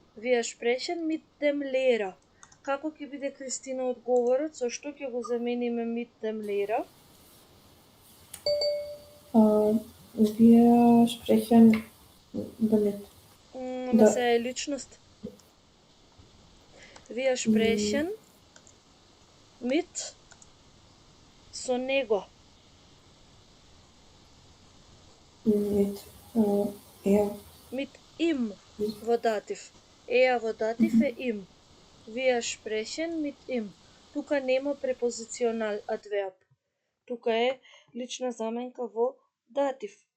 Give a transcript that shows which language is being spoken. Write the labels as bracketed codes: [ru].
[de] Wir sprechen mit dem Lehrer. [mk] Како ќе биде, Кристина, одговорот? Со што ќе го замениме [de] mit dem Lehrer? Wir sprechen damit. [mk] Ама се е личност. [de] Wir sprechen mit [mk] со него. [de] Mit Mit ihm [mk] во датив. Еа во датив е им. [de] Wir sprechen mit ihm. [mk] Тука нема препозиционал адверб. Тука е лична заменка во датив.